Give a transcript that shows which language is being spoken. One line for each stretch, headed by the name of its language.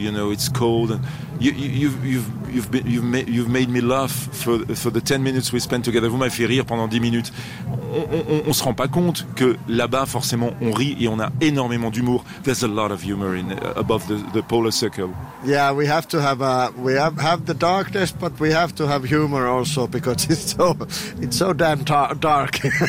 English: You know, it's cold. You've made me laugh for the 10 minutes we spent together.
French: Vous m'avez fait rire pendant 10 minutes. On se rend pas compte que là-bas, forcément, on rit et on a énormément d'humour.
English: There's a lot of humor in above the polar circle. Yeah, we have to have we have the darkness, but we have to have humor also because it's so damn dark.